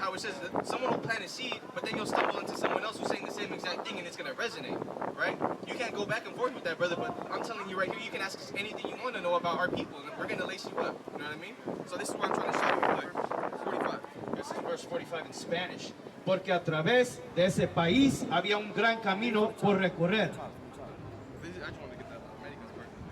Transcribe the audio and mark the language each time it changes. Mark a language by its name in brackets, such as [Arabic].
[English] How it says that someone will plant a seed, but then you'll stumble into someone else who's saying the same exact thing and it's going to resonate. Right? You can't go back and forth with that, brother, but I'm telling you right here, you can ask us anything you want to know about our people, and we're going to lace you up. You know what I mean? So this is what I'm trying to show you. Like, 45. This is verse 45 in Spanish. [Spanish] Porque a través de ese país había un gran camino por recorrer. [English] I just want to get that American part.